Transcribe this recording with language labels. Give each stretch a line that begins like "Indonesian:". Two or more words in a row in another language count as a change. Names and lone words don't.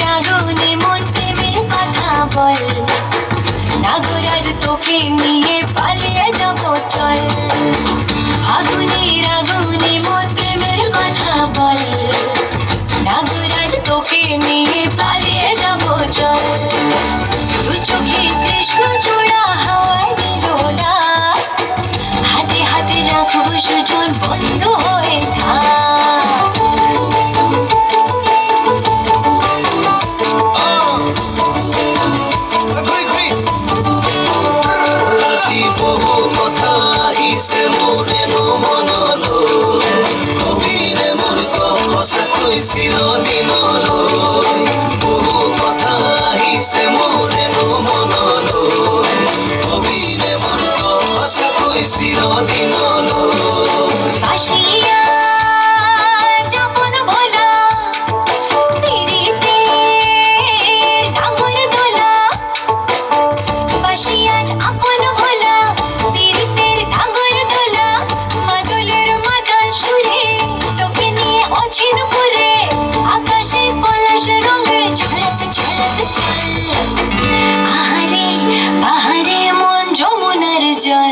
Bangla: আগুনে মন প্রেমের কথা বল নাগরাজ তোকে নিয়ে পালিয়ে যাব চল আগুনের আগুনে মন প্রেমের কথা বল নাগরাজ তোকে নিয়ে পালিয়ে যাব চল দু চোখে কৃষ্ণ চূড়া হাওয়ায় দিলোলা হাতে হাতে রাখবো সুজন বন্ধ হয়ে থাক
Assamese: ঘুরি ঘুরি আজি বহু কথা আহিছে মোৰেনো মনলৈ কবিৰে মোৰ সঁচাকৈ চিৰদিনলৈ বহু কথা আহিছে মোৰেনো মনলৈ কবিৰে মোৰ সঁচাকৈ চিৰদিনলৈ
Bangla: বাসিয়া যাপন ভোলা পিরিতে ডাঙর দোলা বাসিয়া আপন ভোলা পিরিতের ডাঙর দোলা মাদলের মাদান সুরে তোকে নিয়ে অচিন করে আকাশে পলাশ রঙে ঝলক ঝলক চল আহারে বাহারে মন যমুনার জল